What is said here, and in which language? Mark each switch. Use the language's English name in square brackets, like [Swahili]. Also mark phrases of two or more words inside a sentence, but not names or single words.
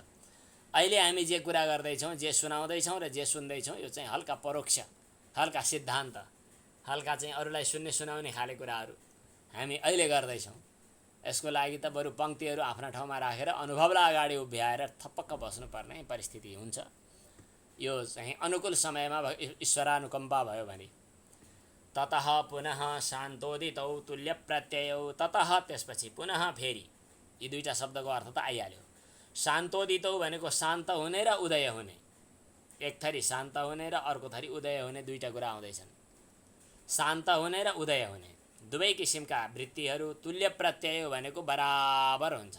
[Nepali] अहिले हामी जे कुरा गर्दैछौँ, जे सुनाउँदैछौँ र जे सुन्दैछौँ, यो चाहिँ हल्का परोक्ष, हल्का सिद्धान्त, हल्का चाहिँ अरूलाई सुनाउने खाले कुराहरू हामी अहिले गर्दैछौँ। यसको लागि त बरु पङ्क्तिहरू आफ्ना ठाउँमा राखेर अनुभवलाई अगाडि उभ्याएर थपक्क बस्नुपर्ने परिस्थिति हुन्छ। यो चाहिँ अनुकूल समयमा ईश्वरानुकम्पा भयो भने। [Sanskrit] ततः पुनः शान्तोदितौ तुल्य प्रत्ययौ। [Nepali] ततः त्यसपछि पुनः फेरि, यी दुईटा शब्दको अर्थ त आइहाल्यो। शान्तोदितौ भनेको शान्त हुने र उदय हुने। एक थरी शान्त हुने र अर्को थरी उदय हुने, दुईटा कुरा आउँदैछन्। शान्त हुने र उदय हुने दुवै किसिमका वृत्तिहरू तुल्य प्रत्यय भनेको बराबर हुन्छन्।